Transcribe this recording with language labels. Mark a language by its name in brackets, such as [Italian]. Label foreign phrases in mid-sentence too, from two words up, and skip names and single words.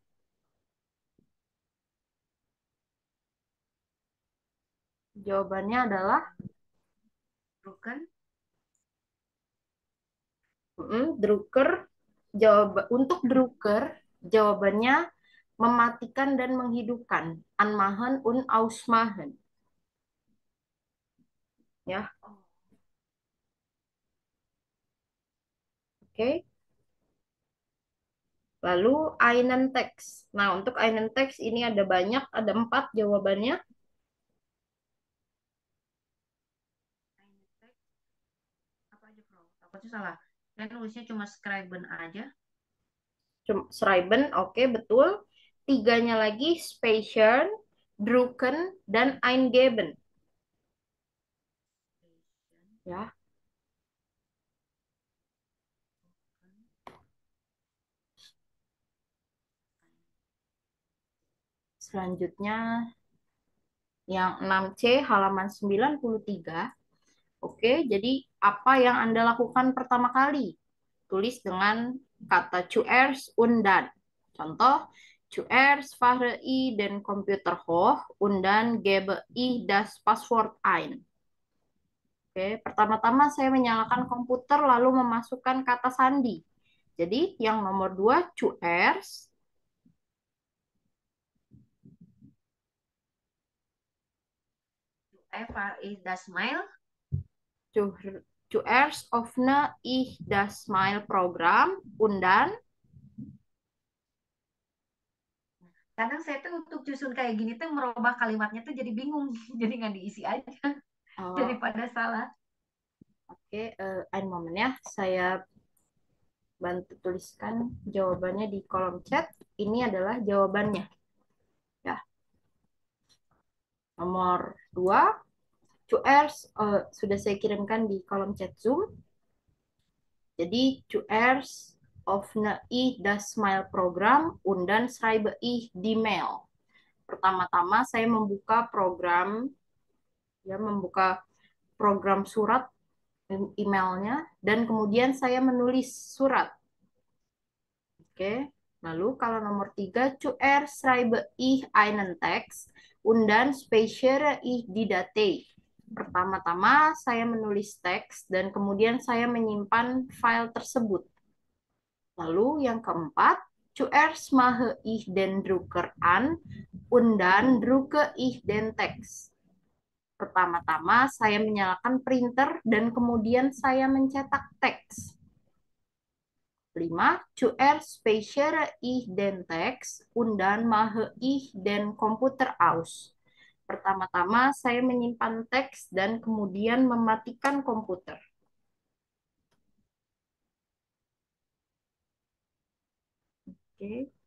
[Indonesian] Jawabannya adalah [German] Drucken. drucker. [Indonesian] Untuk drucker, jawabannya mematikan dan menghidupkan. [German] Anmachen und ausmachen. [Indonesian] Ya, Oh, oke. [German] Lalu einen text. [Indonesian] Nah, untuk [German] einen text [Indonesian] ini ada banyak, ada 4 jawabannya. apa aja, Bro? Takutnya salah. Saya nulisnya cuma Scriben aja. Schreiben, oke, betul. 3-nya lagi [German] speichern, drucken, [Indonesian] dan eingeben. Ya, selanjutnya yang 6C halaman 93. Oke, jadi apa yang Anda lakukan pertama kali? Tulis dengan kata [German] zuerst und dann. Contoh, zuerst fahre ich den Computer hoch und dann gebe ich das Passwort ein. [Indonesian] Oke, pertama-tama saya menyalakan komputer lalu memasukkan kata sandi. Jadi yang nomor 2, [German] zuerst. Eva is das Mail. Zuerst öffne ich das Mail-Programm und dann. [Indonesian] Kadang saya tuh untuk susun kayak gini tuh merubah kalimatnya tuh jadi bingung. Jadi nggak diisi aja daripada salah. Oke, [German] ein moment ya. [Indonesian] Saya bantu tuliskan jawabannya di kolom chat. Ini adalah jawabannya. Ya. Nomor 2, zuerst sudah saya kirimkan di kolom chat Zoom. [German] Jadi zuerst öffne ich das Mail-Programm und dann schreibe ich die Mail. [Indonesian] Pertama-tama saya membuka program surat emailnya dan kemudian saya menulis surat. Oke, lalu kalau nomor 3, [German] zuerst schreibe ich einen Text und dann speichere ich die Datei. [Indonesian] Pertama-tama saya menulis teks dan kemudian saya menyimpan file tersebut. Lalu yang keempat, [German] zuerst mache ich den Drucker an und dann drucke ich den Text. [Indonesian] Pertama-tama saya menyalakan printer dan kemudian saya mencetak teks. [German] 5. Zuerst speichere ich den Text und dann mache ich den Computer aus. [Indonesian] Pertama-tama saya menyimpan teks dan kemudian mematikan komputer. Oke.